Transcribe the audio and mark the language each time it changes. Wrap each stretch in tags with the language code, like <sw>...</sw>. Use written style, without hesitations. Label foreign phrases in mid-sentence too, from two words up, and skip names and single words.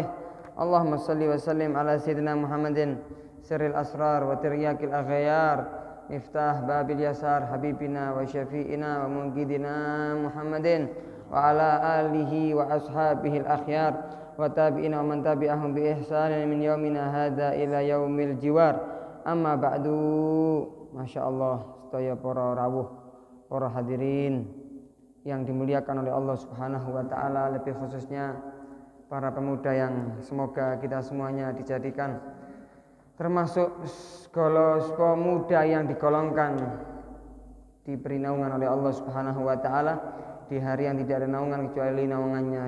<ar>اللهم صل وسلم على سيدنا محمد سر الأسرار وترياق الأغيار مفتاح باب اليسار حبيبنا وشفيعنا ومنقذنا محمد وعلى آله وأصحابه الأخيار وتابعينا ومن تبعهم بإحسان من يومنا هذا إلى يوم الجوار. أما بعد.</ar> <id>Masyaallah,</id> <jv>sedaya para rawuh,</jv> <id>para hadirin yang dimuliakan oleh Allah</id> <ar>سبحانه وتعالى,</ar> <id>lebih khususnya para pemuda yang semoga kita semuanya dijadikan termasuk pemuda yang digolongkan diberi naungan oleh Allah</id> <ar>سبحانه وتعالى</ar> <id>di hari yang tidak ada naungan kecuali naungannya.</id>